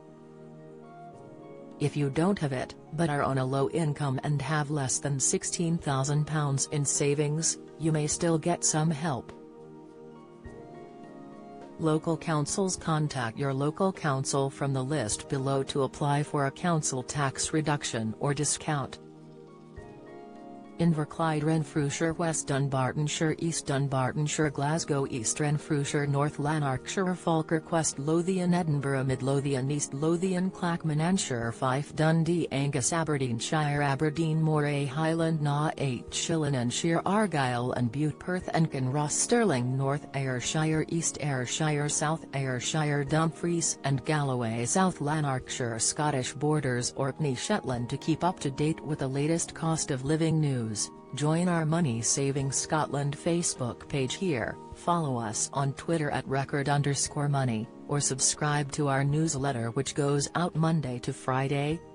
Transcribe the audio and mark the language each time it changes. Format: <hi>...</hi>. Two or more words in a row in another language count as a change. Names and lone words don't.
<en>If you don't have it, but are on a low income and have less than £16,000 in savings, you may still get some help. Local councils. Contact your local council from the list below to apply for a council tax reduction or discount. Inverclyde, Renfrewshire, West Dunbartonshire, East Dunbartonshire, Glasgow, East Renfrewshire, North Lanarkshire, Falkirk, West Lothian, Edinburgh, Mid Lothian, East Lothian, Clackmannanshire, Fife, Dundee, Angus, Aberdeenshire, Aberdeen, Moray, Highland, Naugh, Shillinanshire, Argyll and Bute, Perth and Kinross, Stirling, North Ayrshire, East Ayrshire, South Ayrshire, Dumfries and Galloway, South Lanarkshire, Scottish Borders, Orkney, Shetland. To keep up to date with the latest cost of living news, join our Money Saving Scotland Facebook page here, follow us on Twitter at record_money, or subscribe to our newsletter which goes out Monday to Friday.</en>